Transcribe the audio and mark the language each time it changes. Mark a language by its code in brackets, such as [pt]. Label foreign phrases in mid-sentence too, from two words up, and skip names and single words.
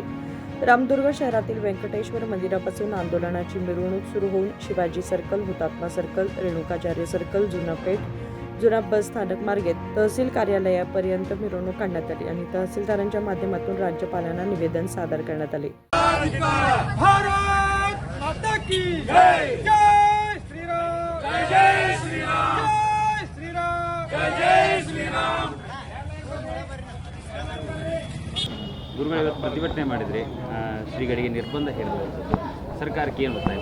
[mr] रामदुर्ग शहरातील व्यंकटेश्वर मंदिरापासून आंदोलनाची मिरवणूक सुरू होऊन शिवाजी सर्कल, हुतात्मा सर्कल, रेणुकाचार्य सर्कल, जुना पेठ, जुना बस स्थानक मार्गे तहसील कार्यालयापर्यंत मिरवणूक काढण्यात आली आणि तहसीलदारांच्या माध्यमातून राज्यपालांना निवेदन सादर करण्यात आले। [kn] ಗುರುಗಳು ಇವತ್ತು ಪ್ರತಿಭಟನೆ ಮಾಡಿದ್ರಿ, ಶ್ರೀಗಳಿಗೆ ನಿರ್ಬಂಧ ಹೇರಬಹುದು, ಸರ್ಕಾರಕ್ಕೆ ಏನು ಒತ್ತಾಯ